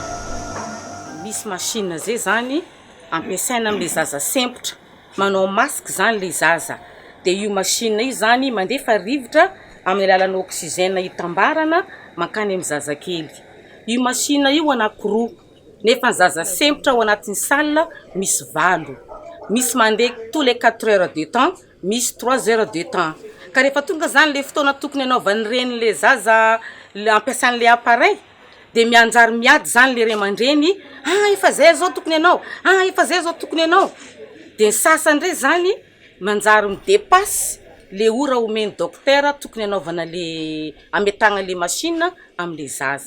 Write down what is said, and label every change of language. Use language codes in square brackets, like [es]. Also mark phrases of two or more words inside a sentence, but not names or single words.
[mg] Misy machine zay zany ampiasaina amin'ilay zaza sempotra, manao masque zany le zaza dia io machine io zany mandefa rivotra amin'ny alalan'ny oxygène hitambarana mankany amin'ny zazakely. Io machine io anankiroa nefa ny zaza sempotra ao anatin'ny salle misy 8, misy mandeha [fr] tous les 4 heures de temps, [mg] misy [fr] 3 heures de temps. [mg] Ka rehefa tonga zany le fotoana tokony anaovan'ireny le zaza ampiasan'le appareil dia mianjary miady zany le ray aman-dreny, efa zay zao tokony anao, efa zay zao tokony anao. Dia ny sasany ndray zany manjary midepasy le ora omeny dokotera tokony anaovana le ametagna le machine amin'le zaza.